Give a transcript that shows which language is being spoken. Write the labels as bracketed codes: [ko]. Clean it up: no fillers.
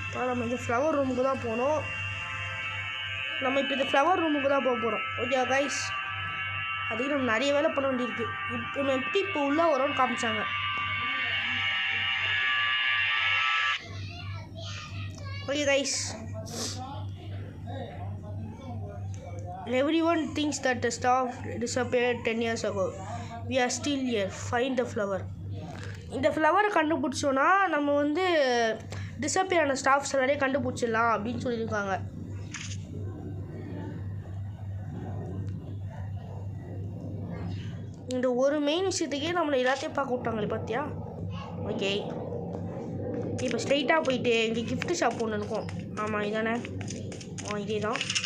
[ta] நம்ம இந்த ஃப்ளவர் ரூமுக்கு தான் போகணும். நம்ம இப்போ இந்த ஃப்ளவர் ரூமுக்கு தான் போக போகிறோம். ஓகே கைஸ், அதுக்கு நம்ம நிறைய வேலை பண்ண வேண்டியிருக்கு. இப்போ நம்ம எப்படி இப்போ உள்ளே வரோன்னு காமிச்சாங்க. [en] Okay guys, everyone thinks that the staff disappeared 10 years ago. We are still here. Find the flower. [ta] இந்த ஃப்ளவரை கண்டுபிடிச்சோன்னா நம்ம வந்து டிஸப்பியர் ஆன ஸ்டாஃப்ஸ் எல்லாரையும் கண்டுபிடிச்சிடலாம் அப்படின்னு சொல்லியிருக்காங்க. இந்த ஒரு மெயின் விஷயத்துக்கே நம்மளை எல்லாத்தையும் பார்க்க விட்டாங்களே பார்த்தியா? ஓகே, இப்போ ஸ்ட்ரைட்டாக போயிட்டு இங்கே கிஃப்ட் ஷாப் ஒன்று இருக்கும். ஆமாம் இதானே? இதே தான்.